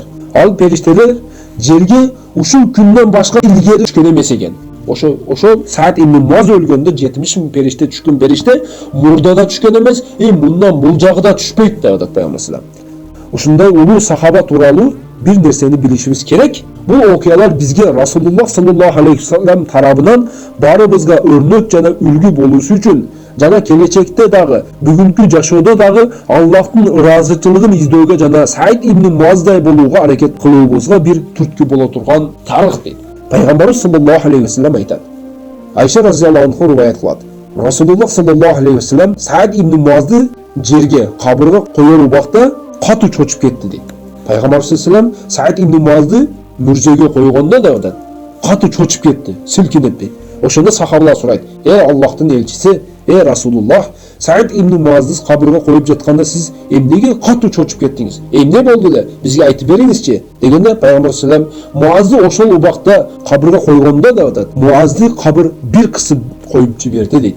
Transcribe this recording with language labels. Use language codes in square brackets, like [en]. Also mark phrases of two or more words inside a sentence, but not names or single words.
[ky] Ал периштелер жерге ушул күндөн башка илгери түшкөн эмес экен. Ошо Саид ибн Муаз өлгөндө 70 миң периште түшкөн периште мурдада түшкөн эмес, мындан бул жагыда түшпөйт деп атат Пайгамбар [ar] صلى الله عليه وسلم. [ky] Ушундай улуу сахаба тууралуу бир нерсени билишибиз керек. Бул окуялар бизге Расулуллах [ar] صلى الله عليه وسلم [ky] тарабынан барыбызга өрнөк жана үлгү болуусу үчүн жана келечекте дагы, бүгүнкү жашоодо дагы Аллахтын ыраазычылыгын издөөгө жана Саид ибн Муаздай болууга аракет кылуубузга бир түрткү боло турган тарых дейт. Пайгамбарыбыз [ar] صلى الله عليه وسلم [ky] айтат. Айша [ar] رضي الله عنها [ky] риваят кылат. Расулуллах [ar] صلى الله عليه وسلم [ky] Саид ибн Муазды жерге, кабырга коер убакта катуу чочуп кетти дейт. Пайгамбар [ar] صلى الله عليه وسلم [ky] Саид ибн Муазды мүрзөгө койгондо да катуу чочуп кетти, силкинип дейт. Ошондо сахабалар сурайт: Аллахтын элчиси, Расулуллах, Саид ибн Муазды кабырга коюп жатканда сиз эмнеге катуу чочуп кеттиңиз? Эмне болду эле? Бизге айтып бериңизчи?" Дегенде Пайгамбар [ar] صلى الله عليه وسلم [ky] Муазды ошол убакта кабырга койгондо да Муазды кабыр бир кысып коюп жиберди дейт.